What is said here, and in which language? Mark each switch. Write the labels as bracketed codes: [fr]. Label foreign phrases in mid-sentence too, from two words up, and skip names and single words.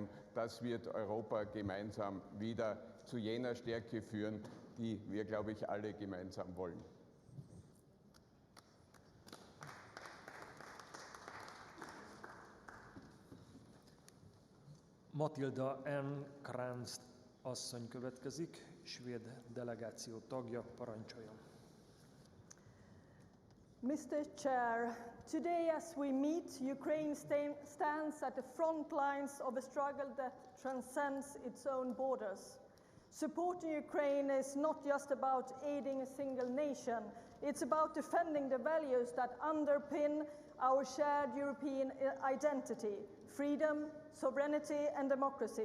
[de] Das wird Europa gemeinsam wieder zu jener Stärke führen, die wir, glaube ich, alle gemeinsam wollen. [hu] Matilda N. Kranz asszony következik, svéd delegáció tagja, parancsoljon. [en] Mr. Chair, today as we meet, Ukraine stands at the front lines of a struggle that transcends its own borders. Supporting Ukraine is not just about aiding a single nation, it's about defending the values that underpin our shared European identity, freedom, sovereignty and democracy.